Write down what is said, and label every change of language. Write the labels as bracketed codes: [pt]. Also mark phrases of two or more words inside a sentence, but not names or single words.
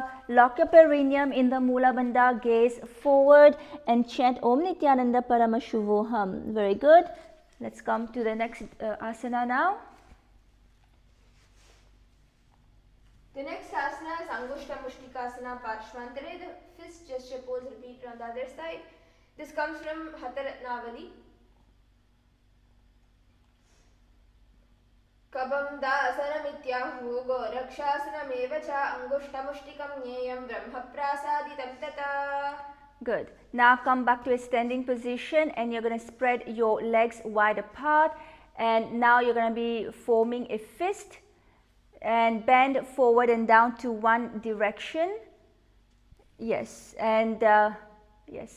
[en] Lock your perineum in the Mula Bandha, gaze forward and chant [sa] Om Nithyananda Paramashivoham. [en] Very good. Let's come to the next asana now. The next asana is Angushta Mushtikasana Parshvantare, the fist gesture pose repeated on the other side. This comes from Hataratnavali. [sa] Kabam dasanamityahoo gorakshasanameva cha angushtamushtikam nyeyam brahmaprasaditam tata. [en] Good. Now come back to a standing position and you're going to spread your legs wide apart, and now you're going to be forming a fist and bend forward and down to one direction. Yes, and yes.